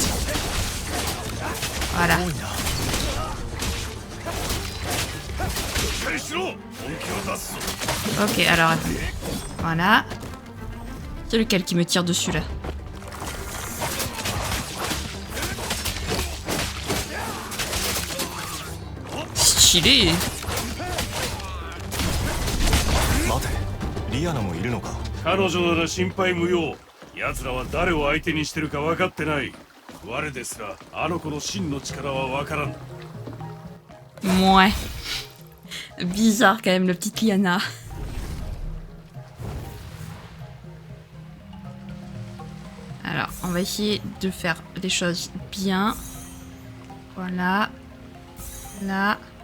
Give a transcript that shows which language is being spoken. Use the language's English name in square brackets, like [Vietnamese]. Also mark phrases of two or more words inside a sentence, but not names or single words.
[French] Voilà. Ok, alors attends. Voilà. C'est lequel qui me tire dessus là? Stylé. [Japanese] 待て、リアナもいるのか。彼女なら心配無用。奴らは誰を相手にしてるか分かってない。我ですらあの子の真の力は分からん。 [French] Ouais. Bizarre quand même, le petit Liana. Alors, on va essayer de faire les choses bien. Voilà. Là.